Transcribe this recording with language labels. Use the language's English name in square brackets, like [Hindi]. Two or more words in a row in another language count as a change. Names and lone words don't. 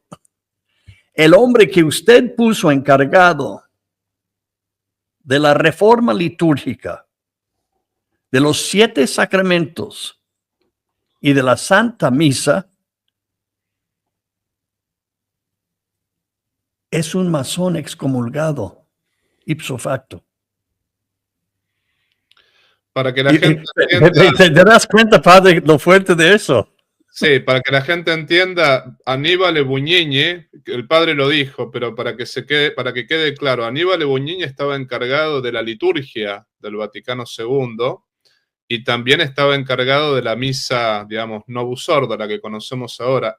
[Spanish] El hombre que usted puso encargado de la reforma litúrgica, de los 7 sacramentos, y de la Santa Misa, es un masón excomulgado, [Latin] ipso facto. [Spanish] Para que la gente entienda, ¿Te das cuenta, padre, lo fuerte de eso? Sí, para que la gente entienda, Aníbal Buñini, el padre lo dijo, pero para que quede claro, Aníbal Buñini estaba encargado de la liturgia del Vaticano II, y también estaba encargado de la misa, digamos, Novus Ordo, la que conocemos ahora.